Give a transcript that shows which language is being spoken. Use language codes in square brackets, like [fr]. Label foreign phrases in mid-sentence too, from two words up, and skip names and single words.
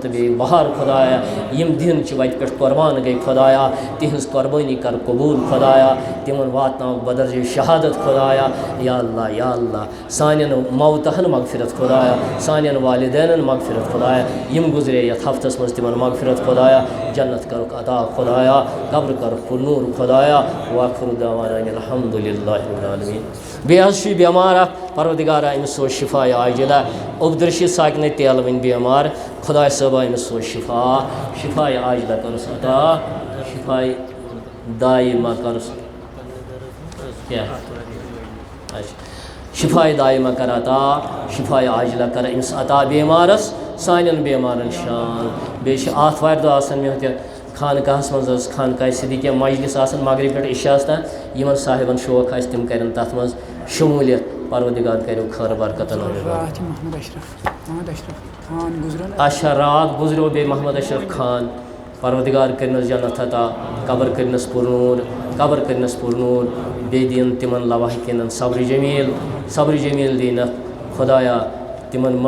[ks] بے بہار خدایا یم دین چہِ وتہِ پٮ۪ٹھ قربان گٔے خدایا تِہنٛز قربٲنی کر قبوٗل خدایا تِمن واتناو بدرجے شہادت خدایا یا اللہ سانٮ۪ن موتہن مغفرت خدایا سانٮ۪ن والدینن مغفرت خدایا یم گزرے یتھ ہفتس منٛز تِمن مغفرت خدایا جنت کرُکھ عطا خدایا قبر کرُکھ نور خدایا [ar] وآخر دعوانا الحمد للہ رب العالمین [ks] بیٚیہِ حظ چھُ یہِ بٮ۪مار اکھ پروردگارا أمِس سوز [ar] شفاء عاجلہ [ks] عبدالرشیٖد ساکنہِ تیلہٕ وٕنۍ بٮ۪مار خۄداے صٲبا أمِس سوز [ar] شفاء عاجلہ [ks] کٔرٕس عطا [ar] شفاء دائمہ [ks] کٔرٕس کیٛاہ [ar] شفاء دائمہ [ks] کر عطا [ar] شفاء عاجلہ [ks] کر أمِس عطا بٮ۪مارس سانٮ۪ن بٮ۪مارن شان بیٚیہِ چھِ آتھوارِ دۄہ آسان مےٚ تہِ خانقاہس منٛز حظ خانقاہ صدیقیہ مجلس آسان مغرب پٮ۪ٹھ عشاہس تام یِمن صاحبن شوق آسہِ تِم کرن تتھ منٛز شموٗلیت پروردگار کٔرِو خٲر برکت اچھا رات گزریو بیٚیہِ محمد اشرف خان پروردگار کٔرنس جنت عطا قبر کٔرنس پُرنوٗر بیٚیہِ دِیِن تِمن لواحقیٖنن صبرِ جمیٖل دِینکھ خدایا تِمن